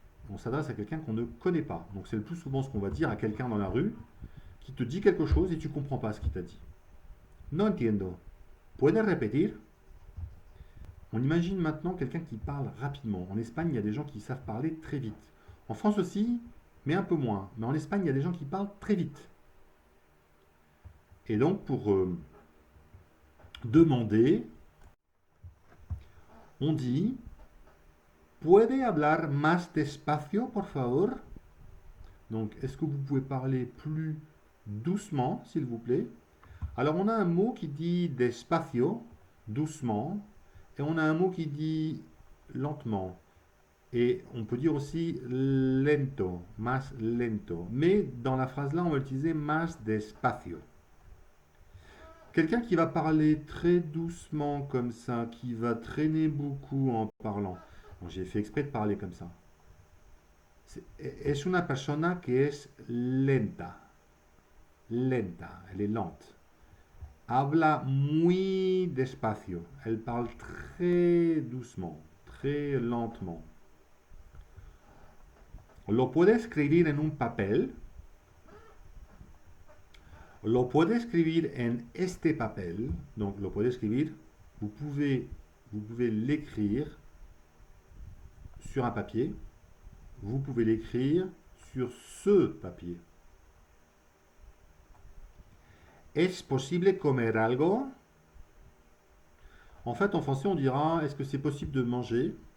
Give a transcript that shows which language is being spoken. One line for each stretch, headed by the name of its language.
French: On s'adresse à quelqu'un qu'on ne connaît pas. Donc c'est le plus souvent ce qu'on va dire à quelqu'un dans la rue qui te dit quelque chose et tu ne comprends pas ce qu'il t'a dit.
Spanish: No entiendo. Puede repetir?
French: On imagine maintenant quelqu'un qui parle rapidement. En Espagne, il y a des gens qui savent parler très vite. En France aussi, mais un peu moins. Mais en Espagne, il y a des gens qui parlent très vite. Et donc, pour demander, on dit
Spanish: ¿Puede hablar más despacio, por favor?
French: Donc, est-ce que vous pouvez parler plus doucement, s'il vous plaît? Alors, on a un mot qui dit despacio, doucement, et on a un mot qui dit lentement. Et on peut dire aussi lento,
Spanish: más lento.
French: Mais dans la phrase-là, on va utiliser
Spanish: más despacio.
French: Quelqu'un qui va parler très doucement comme ça, qui va traîner beaucoup en parlant. Bon, j'ai fait exprès de parler comme ça.
Spanish: Es una persona que es lenta. Lenta,
French: elle est lente.
Spanish: Habla muy despacio.
French: Elle parle très doucement, très lentement.
Spanish: Lo puede escribir en un papel. Lo puede escribir en este papel.
French: Donc,
Spanish: lo puede escribir.
French: Vous pouvez l'écrire sur un papier. Vous pouvez l'écrire sur ce papier.
Spanish: ¿Es posible comer algo?
French: En fait, en français, on dira est-ce que c'est possible de manger?